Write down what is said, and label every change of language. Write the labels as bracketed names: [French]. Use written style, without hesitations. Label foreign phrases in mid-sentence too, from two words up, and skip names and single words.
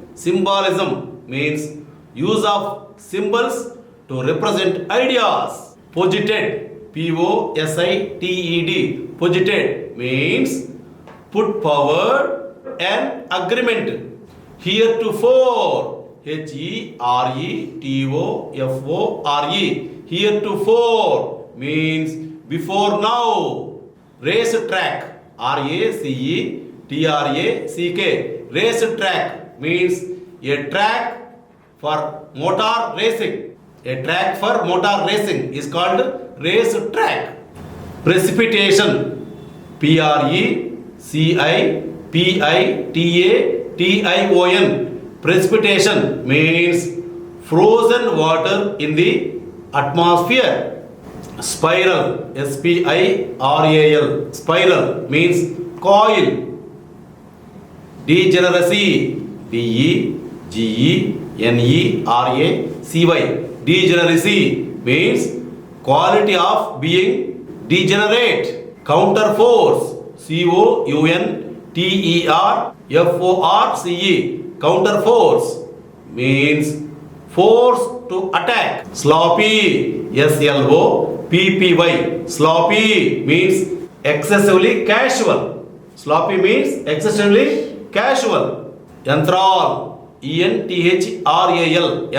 [English] Symbolism means use of symbols to represent ideas. Posited, P-O-S-I-T-E-D. Posited means put forward an agreement. Heretofore, H-E-R-E-T-O-F-O-R-E. Heretofore means before now. Racetrack, R-A-C-E-T-R-A-C-K. Racetrack means a track for motor racing. A track for motor racing is called racetrack. Precipitation, P-R-E-C-I-P-I-T-A-T-I-O-N. Precipitation means frozen water in the atmosphere. Spiral, S-P-I-R-A-L. Spiral means coil. Degeneracy, D-E-G-E-N-E-R-A-C-Y. Degeneracy means quality of being degenerate. Counterforce, C-O-U-N-T-E-R-F-O-R-C-E. Counterforce means force to attack. Sloppy, S-L-O-P-P-Y. Sloppy means excessively casual. Sloppy means excessively casual. Enthrall, E-N-T-H-R-A-L.